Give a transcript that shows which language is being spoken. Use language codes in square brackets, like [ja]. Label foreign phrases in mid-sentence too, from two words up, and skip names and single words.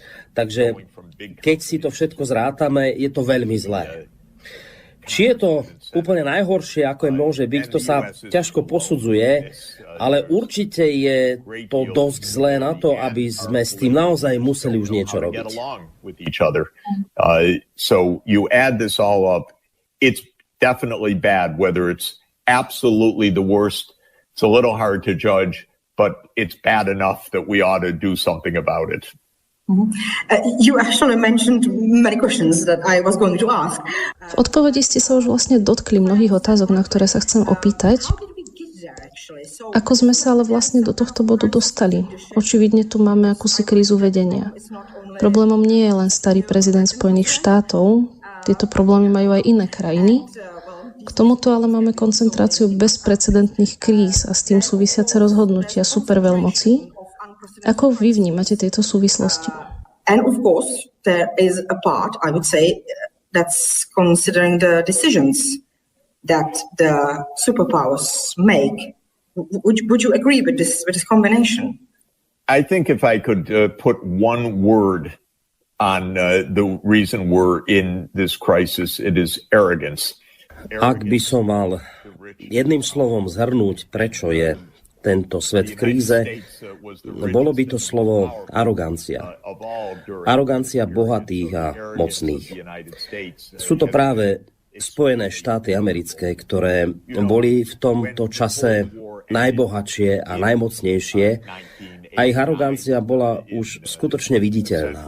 [sk] Takže keď si to všetko zrátame, je to veľmi zlé. Či je to úplne najhoršie, ako je môže byť, to sa ťažko posudzuje, ale určite je to dosť zlé na to, aby sme s tým naozaj museli už niečo robiť. [en] So you add this all up, it's definitely bad, whether it's absolutely the worst. It's a little hard to judge, but it's bad enough that we ought to do something about it. You actually mentioned many questions that I was going to ask. [sk] V odpovedi ste sa už vlastne dotkli mnohých otázok, na ktoré sa chcem opýtať. Ako sme sa ale vlastne do tohto bodu dostali? Očividne tu máme akúsi krízu vedenia. Problémom nie je len starý prezident Spojených štátov, tieto problémy majú aj iné krajiny. K tomuto ale máme koncentráciu bezprecedentných kríz a s tým súvisiace rozhodnutia superveľmocí. Ako vy vnímate tieto súvislosti? [en] And of course, there is a part, I would say, that's considering the decisions that the superpowers make. Would you agree with this combination? I think if I could put one word on the reason we're in this crisis, it is arrogance. [sk] Ak by som mal jedným slovom zhrnúť, prečo je tento svet v kríze, bolo by to slovo arogancia. Arogancia bohatých a mocných. Sú to práve Spojené štáty americké, ktoré boli v tomto čase najbohatšie a najmocnejšie, a ich arogancia bola už skutočne viditeľná.